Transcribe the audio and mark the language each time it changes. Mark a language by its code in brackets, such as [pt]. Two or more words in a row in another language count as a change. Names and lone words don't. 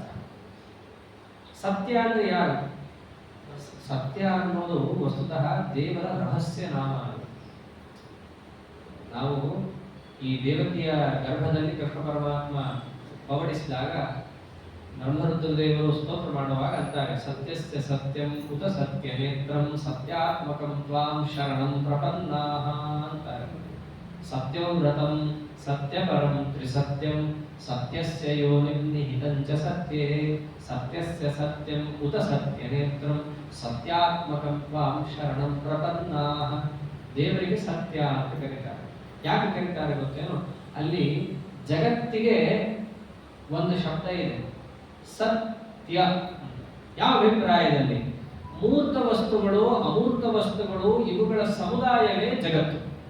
[kn] ಸತ್ಯ ಅಂದ್ರೆ ಯಾರು? ಸತ್ಯ ಅನ್ನೋದು ವಸ್ತುತಃ ದೇವರ ರಹಸ್ಯ ನಾಮ. ನಾವು ಈ ದೇವತೆಯ ಗರ್ಭದಲ್ಲಿ ಕೃಷ್ಣ ಪರಮಾತ್ಮ ಪವಡಿಸಿದಾಗ ನರಸಿಂಹದೇವರು ಸ್ತೋತ್ರ ಮಾಡುವಾಗ ಅಂತಾರೆ, [sa] ಸತ್ಯಸ್ಯ ಸತ್ಯಂ ಉತ ಸತ್ಯ ನೇತ್ರಂ ಸತ್ಯಾತ್ಮಕಂ ತ್ವಾಂ ಶರಣಂ ಪ್ರಪನ್ನಾಹ ಅಂತಾರೆ. ಸತ್ಯಂ ವ್ರತಂ ಸತ್ಯಪರಂ ತ್ರಿಸತ್ಯಂ ಸತ್ಯಸ್ಯ ಯೋನಿಂ ನಿಹಿತಂ ಚ ಸತ್ಯೇ ಸತ್ಯಸ್ಯ ಸತ್ಯಂ ಉತ ಸತ್ಯ ನೇತ್ರಂ ಸತ್ಯಾತ್ಮಕಂ ತ್ವಾಂ ಶರಣಂ ಪ್ರಪನ್ನಾಹ. [kn] ದೇವರಿಗೆ ಸತ್ಯ ಅಂತ ಕರೀತಾರೆ. ಯಾಕೆ ಕರೀತಾರೆ ಗೊತ್ತೇನು? ಅಲ್ಲಿ ಜಗತ್ತಿಗೆ ಒಂದು ಶಬ್ದ ಇದೆ, ಸತ್ಯ. ಯಾವ ಅಭಿಪ್ರಾಯದಲ್ಲಿ? ಮೂರ್ತ ವಸ್ತುಗಳು ಅಮೂರ್ತ ವಸ್ತುಗಳು ಇವುಗಳ ಸಮುದಾಯವೇ ಜಗತ್ತು.